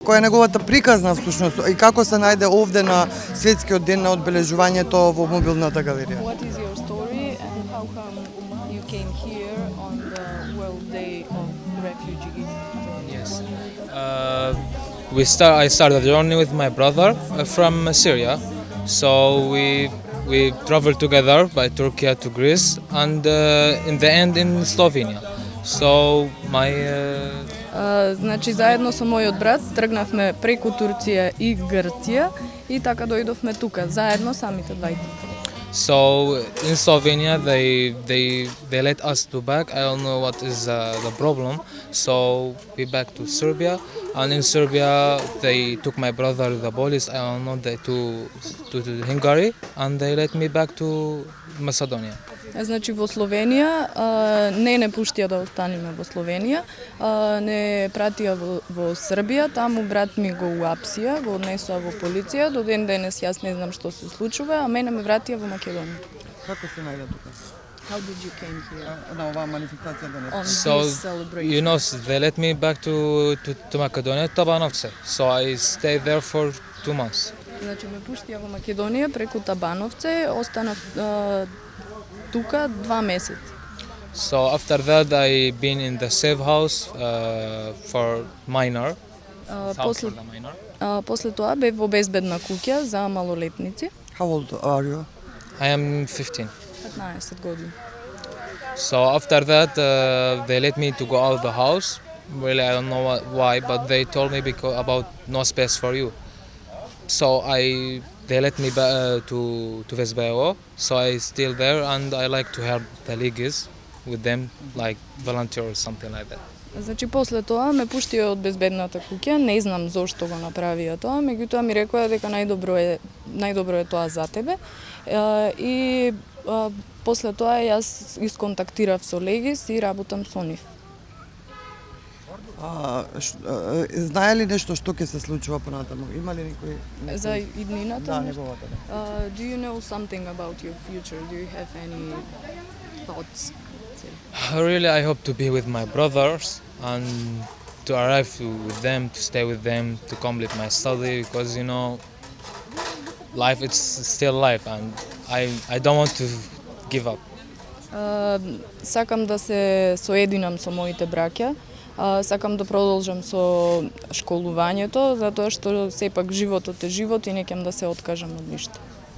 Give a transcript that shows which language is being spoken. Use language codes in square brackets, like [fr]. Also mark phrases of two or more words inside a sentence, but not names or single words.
[mk] Која е неговата приказна всушност и како се најде овде на светскиот ден на одбележувањето во мобилната галерија? [en] What is your story and how come you came here on the World Day of Refugees? Yes. I started a journey with my brother from Syria. So we traveled together by Turkey to Greece and in the end in Slovenia. So my [mk] Значи заедно со мојот брат тргнавме преку Турција и Грција и така дојдовме тука заедно самите двајца. [en] So in Slovenia they let us to back. I don't know what is the problem. So we back to Serbia, and in Serbia they took my brother to the police. I don't know to Hungary, and they let me back to Macedonia. [mk] Значи во Словенија не пуштија да останеме во Словенија, не пратија во Србија, таму брат ми го уапсија, го однесоа во полиција, до ден денес јас не знам што се случува, а мене ме вратија во Македонија. Како се најде тука? [en] How did you came here? [mk] На оваа манифестација денес. [en] So This celebration. you know they let me back to Macedonia, Tabanovce. So I stayed there for 2 months. [mk] Значи ме пуштија во Македонија преку Табановце, останав тука 2 месеци. [en] So after that I been in the safe house for minor. [mk] После после тоа бев во безбедна куќа за малолетници. [en] How old are you? I am 15. [mk] 15 години. [en] So after that they let me to go out of the house. Really I don't know why, but they told me about no space for you. So they let me back to Vesbevo, so I still there and I like to help the leagues with them, like volunteer or something like that. [mk] Значи после тоа ме пуштија од безбедната куќа, не знам зошто го направија тоа, меѓутоа ми рекоа дека најдобро е тоа за тебе. И после тоа јас исконтактирав со Легис и работам со нив. Знае ли нешто што ќе се случува понатаму? Има ли некој За иднината? Да, неговата. [en] Do you know something about your future? Do you have any thoughts? Really I hope to be with my brothers and to arrive with them, to stay with them, to complete my study because you know life it's still life and I don't want to give up. [mk] Сакам да се соединам со моите браќа. Сакам да продолжам со школувањето, затоа што сепак животот е живот и не ќе да се откажам од ништо.